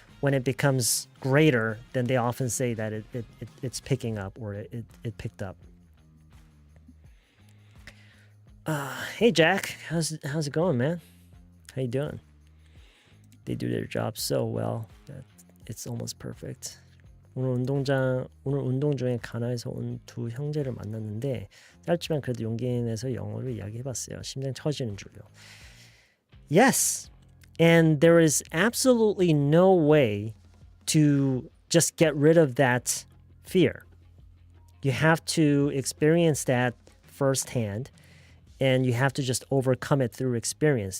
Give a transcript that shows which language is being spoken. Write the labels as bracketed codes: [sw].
[en] When it becomes greater, then they often say that it's picking up, or it picked up. Hey Jack, how's it going, man? How you doing? They do their job so well that it's almost perfect. [ko] 오늘 운동 중에 가나에서 온 두 형제를 만났는데 짧지만 그래도 용기 내서 영어로 이야기해봤어요. 심장 터지는 줄요. [en] Yes. And there is absolutely no way to just get rid of that fear. You have to experience that firsthand, and you have to just overcome it through experience.